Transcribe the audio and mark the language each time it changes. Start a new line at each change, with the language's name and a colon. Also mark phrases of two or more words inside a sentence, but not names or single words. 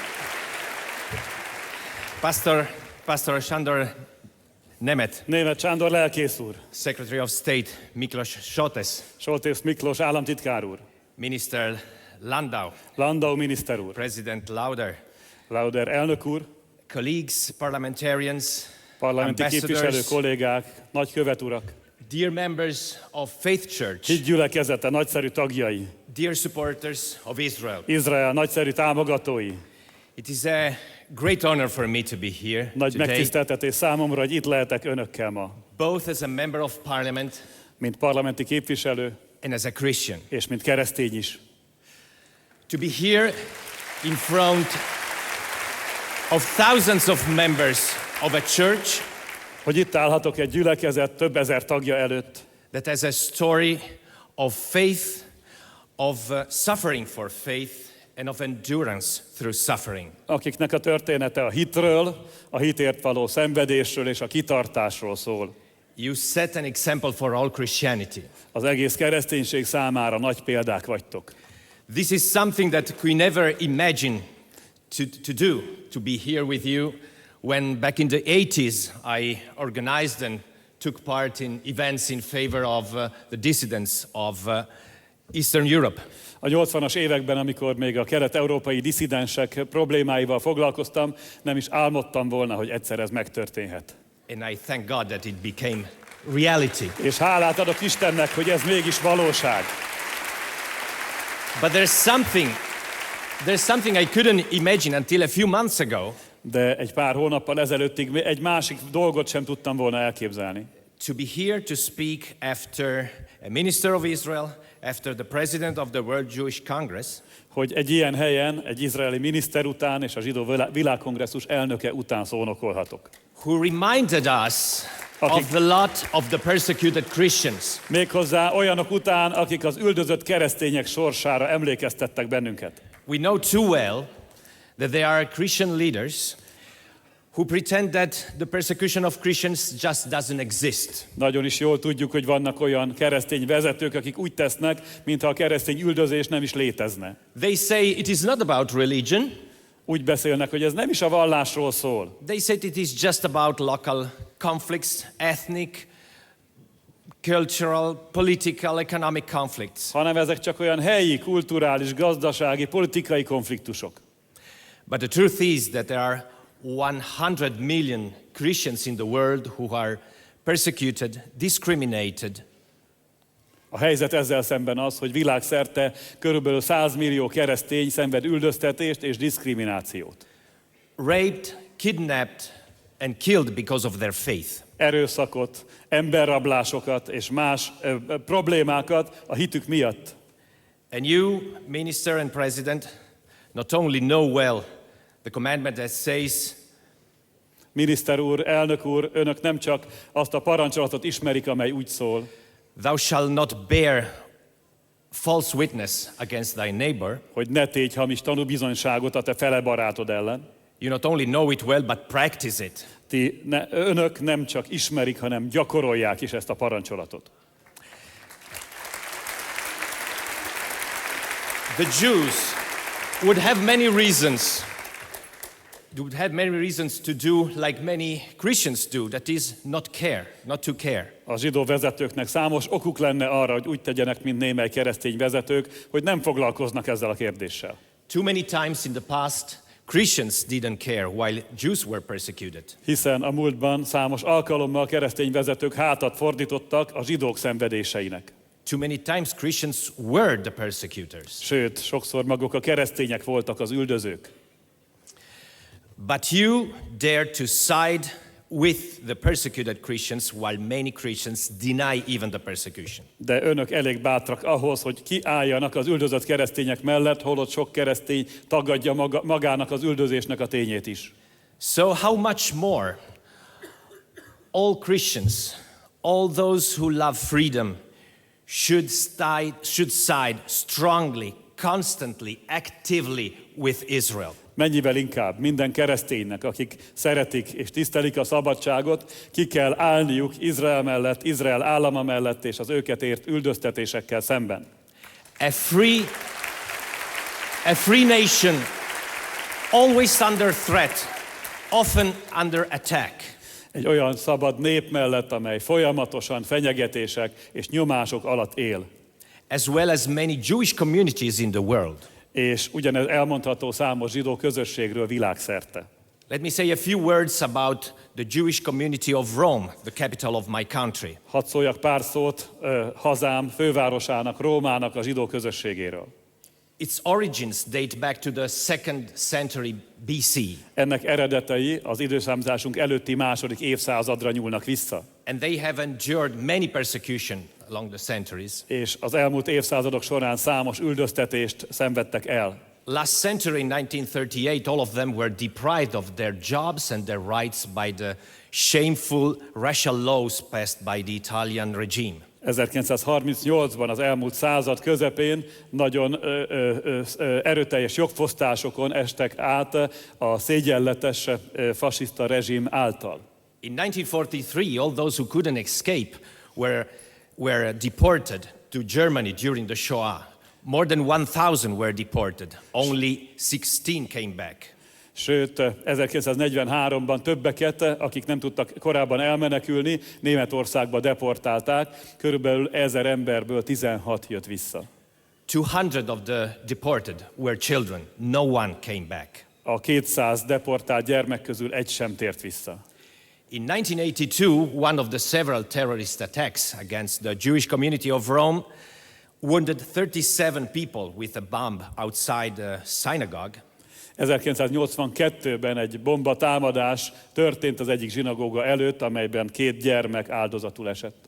English: Pastor Sándor Németh.
Hungarian: Németh Sándor lelkész úr.
English: Secretary of State Miklos Soltes.
Hungarian: Soltész Miklós államtitkár úr.
English: Minister Landau.
Hungarian: Landau miniszter úr.
English: President Lauder.
Hungarian: Lauder elnök úr.
English: Colleagues, parliamentarians,
Hungarian: Parlamenti képviselő
English: ambassadors,
Hungarian: kollégák, nagykövet urak.
English: dear members of Faith Church,
Hungarian: Hitgyülekezete nagyszerű tagjai.
English: dear supporters of Israel.
Hungarian: Izrael nagyszerű támogatói.
English: It is a great honor for me to be here
Hungarian: Nagy
English: today,
Hungarian: megtiszteltetés számomra, hogy itt lehetek önökkel ma.
English: both as a member of parliament
Hungarian: Mint parlamenti képviselő,
English: and as a Christian.
Hungarian: és mint keresztény is.
English: To be here in front of thousands of members of a church
Hungarian: Hogy itt állhatok egy gyülekezet több ezer tagja előtt,
English: that has a story of faith, of suffering for faith, and of endurance through suffering.
Hungarian: akiknek a története a hitről, a hitért való szenvedésről és a kitartásról szól.
English: You set an example for all Christianity.
Hungarian: Az egész kereszténység számára nagy példák vagytok.
English: This is something that we never imagined to do, to be here with you. When back in the 80s I organized and took part in events in favor of the dissidents of Eastern Europe.
Hungarian: A 80-as években, amikor még a kelet-európai disszidensek problémáival foglalkoztam, nem is álmodtam volna, hogy egyszer ez megtörténhet.
English: And I thank God that it became reality.
Hungarian: És hálát adok Istennek, hogy ez mégis valóság.
English: But there's something I couldn't imagine until a few months ago.
Hungarian: De egy pár hónappal ezelőttig egy másik dolgot sem tudtam volna elképzelni.
English: To be here to speak after a minister of Israel, after the president of the World Jewish Congress,
Hungarian: Hogy egy ilyen helyen, egy izraeli miniszter után és a zsidó világkongresszus elnöke után szónokolhatok.
English: who reminded us of the lot of the persecuted Christians.
Hungarian: Méghozzá olyanok után, akik az üldözött keresztények sorsára emlékeztettek bennünket.
English: We know too well that there are Christian leaders who pretend that the persecution of Christians just doesn't exist.
Hungarian: Nagyon is jól tudjuk, hogy vannak olyan keresztény vezetők, akik úgy tesznek, mintha a keresztény üldözés nem is létezne.
English: They say it is not about religion.
Hungarian: Úgy beszélnek, hogy ez nem is a vallásról szól.
English: They said it is just about local conflicts, ethnic, cultural, political, economic conflicts.
Hungarian: Hanem ezek csak olyan helyi, kulturális, gazdasági, politikai konfliktusok.
English: But the truth is that there are 100 million Christians in the world who are persecuted, discriminated.
Hungarian: A helyzet ezzel szemben az, hogy világszerte körülbelül 100 millió keresztény szenved üldöztetést és diszkriminációt.
English: Raped, kidnapped and killed because of their faith.
Hungarian: Erőszakot, emberrablásokat és más problémákat a hitük miatt.
English: And you, minister and president, not only know well the commandment that says,
Hungarian: Miniszter úr, elnök úr, önök nem csak azt a parancsolatot ismerik, amely úgy szól,
English: thou shalt not bear false witness against thy neighbor.
Hungarian: hogy ne tégy hamis tanúbizonyságot a te fele barátod ellen.
English: You not only know it well, but practice it.
Hungarian: Önök nem csak ismerik, hanem gyakorolják is ezt a parancsolatot.
English: The Jews would have many reasons to do like many Christians do, that is not to care.
Hungarian: A zsidó vezetőknek számos okuk lenne arra, hogy úgy tegyenek, mint némely keresztény vezetők, hogy nem foglalkoznak ezzel a kérdéssel.
English: Too many times in the past, Christians didn't care while Jews were persecuted.
Hungarian: Hiszen a múltban számos alkalommal keresztény vezetők hátat fordítottak a zsidók szenvedéseinek.
English: Too many times Christians were the persecutors.
Hungarian: Sőt, sokszor maguk a keresztények voltak az üldözők.
English: But you dare to side with the persecuted Christians while many Christians deny even the persecution.
Hungarian: De önök elég bátrak ahhoz, hogy kiálljanak az üldözött keresztények mellett, holott sok keresztény tagadja magának az üldözésnek a tényét is.
English: So how much more all Christians, all those who love freedom should side strongly, constantly, actively with Israel.
Hungarian: Mennyivel inkább minden kereszténynek, akik szeretik és tisztelik a szabadságot, ki kell állniuk Izrael mellett, Izrael állama mellett és az őket ért üldöztetésekkel szemben.
English: A free nation, always under threat, often under attack.
Hungarian: Egy olyan szabad nép mellett, amely folyamatosan fenyegetések és nyomások alatt él.
English: As well as many Jewish communities in the world.
Hungarian: És ugyanez elmondható számos zsidó közösségről világszerte.
English: Let me say a few words about the Jewish community of Rome, the capital of my country.
Hungarian: Hadd szóljak pár szót hazám fővárosának, Rómának a zsidó közösségéről.
English: Its origins date back to the 2nd century BC.
Hungarian: Ennek eredetei az időszámításunk előtti második évszázadra nyúlnak vissza.
English: And they have endured many persecution along the centuries.
Hungarian: És az elmúlt évszázadok során számos üldöztetést szenvedtek el.
English: Last century, in 1938, all of them were deprived of their jobs and their rights by the shameful racial laws passed by the Italian regime.
Hungarian: 1938-ban az elmúlt század közepén nagyon erőteljes jogfosztásokon estek át a szégyenletes fasiszta rezsim által.
English: In 1943, all those who couldn't escape were deported to Germany during the Shoah. More than 1,000 were deported. Only 16 came back.
Hungarian: Sőt, 1943-ban többeket, akik nem tudtak korábban elmenekülni, Németországba deportálták. Körülbelül 1000 emberből 16 jött vissza.
English: 200 of the deported were children. No one came back.
Hungarian: A 200 deportált gyermek közül egy sem tért vissza.
English: In 1982, one of the several terrorist attacks against the Jewish community of Rome wounded 37 people with a bomb outside the synagogue.
Hungarian: 1982-ben egy bombatámadás történt az egyik zsinagóga előtt, amelyben 2 gyermek áldozatul esett.